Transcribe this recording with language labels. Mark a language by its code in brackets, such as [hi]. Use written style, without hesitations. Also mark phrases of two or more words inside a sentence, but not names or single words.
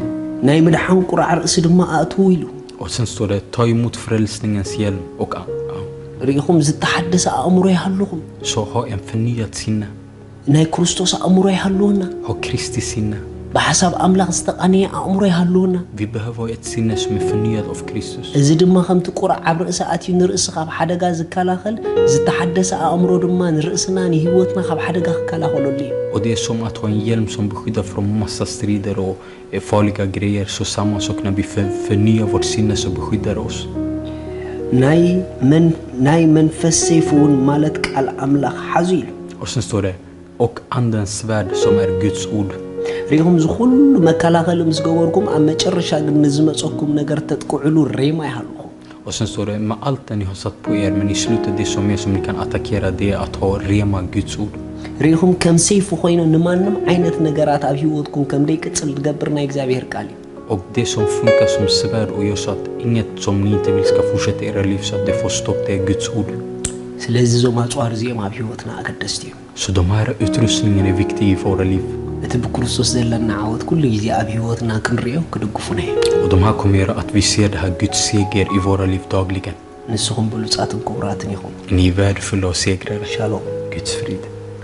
[ti] ናይ ምድሓን ቁራዕ ርእሲ ድማ ኣእትዉ ኢሉ [sv] Och sen står det, ta emot frälsningens hjälm och [ti] ርኢኹም ዝተሓደሰ ኣእምሮ ይሃለኹም [sv] så ha en förnyad sinne. [ti] ናይ ክርስቶስ ኣእምሮ ይሃለወና [sv] Ha Kristi sinne. [ti] ብሓሳብ ኣምላኽ ዝተቓነየ ኣእምሮ ይሃለወና [sv] Vi behöver ha ett sinne som är förnyat av Kristus. [ti] እዚ ድማ ከምቲ ቁራዕ ኣብ ርእሲ ኣትዩ ንርእሲ ካብ ሓደጋ ዝከላኸል ዝተሓደሰ ኣእምሮ ድማ ንርእስና ንህይወትና ካብ ሓደጋ ክከላኸለሉ እዩ [sv] Och det är som att ha en hjälm som beskyddar från massa strider och farliga grejer. Så samma sak när vi förnyar vårt sinne, så beskyddar det oss. [ti] ናይ መንፈስ ሰይፍ እውን ማለት ቃል ኣምላኽ ሓዙ ኢሉ [sv] Och sen står det, och andens svärd som är Guds ord. [ti] ርኢኹም ዝኩሉ መከላኸሊ ምስ ገበርኩም ኣብ መጨረሻ ግን ንዝመፀኩም ነገር ተጥቅዕሉ ሬማ ይሃለኹም [sv] Och sen står det, med allt det ni har satt på er, men i slutet det som är som ni kan attackera, det är att ha rema Guds ord. [ti] ርኢኹም ከም ሰይፍ ኮይኑ ንማንም ዓይነት ነገራት ኣብ ህይወትኩም ከም ደይቅፅል ዝገብር ናይ እግዚአብሔር ቃል እዩ [sv] Och det som funkar som svärd och gör så att inget som ni inte vill ska fortsätta i era liv, så att det får stopp, det är Guds ord. [ti] ስለዚ ዞም ኣጽዋር እዚኦም ኣብ ህይወትና ኣገደስቲ እዩ [sv] Så de här utrustningen är viktiga i våra liv. [ti] እቲ ብክርስቶስ ዘለና ዓወት ኩሉ ግዜ ኣብ ህይወትና ክንሪኦ ክድግፉና እዩ [sv] Och de här kommer göra att vi ser det här Guds seger i våra liv dagligen. [ti] ንስኹም ብሉጻትን ክቡራትን ኢኹም [sv] Ni är värdefulla och segrare. [ti] ሻሎም [sv] Guds frid.